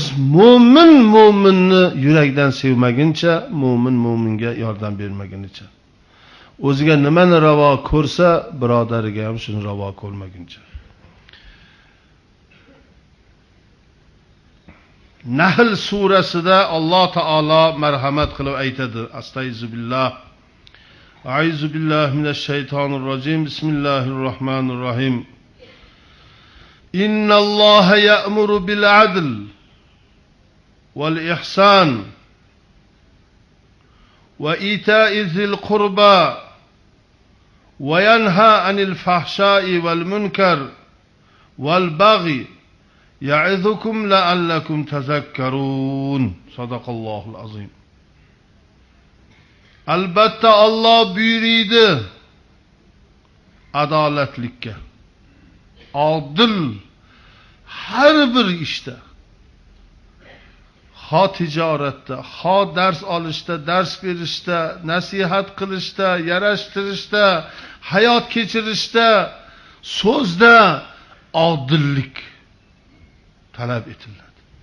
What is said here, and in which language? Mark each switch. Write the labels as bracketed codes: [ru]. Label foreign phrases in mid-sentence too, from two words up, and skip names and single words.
[uz] Mu'minni yurakdan sevmaguncha, mu'minga yordam bermagunicha. O'ziga nimani ravo ko'rsa, birodariga ham shuni ravo ko'rmaguncha. Nahl surasida Alloh taolo marhamat qilib aytadi. Astagfirullah. [ar] أعوذ بالله من الشيطان الرجيم. بسم الله الرحمن الرحيم. إن الله يأمر بالعدل والإحسان وإيتاء ذي القربى وينهى عن الفحشاء والمنكر والبغي يعظكم لعلكم تذكرون. صدق الله العظيم. [uz] Albatta Alloh buyuriydi adolatlikka. Adil har bir ishda, ho tijoratda, ho dars olishda, dars berishda, nasihat qilishda, yarashtirishda, hayot kechirishda, so'zda odillik talab etiladi.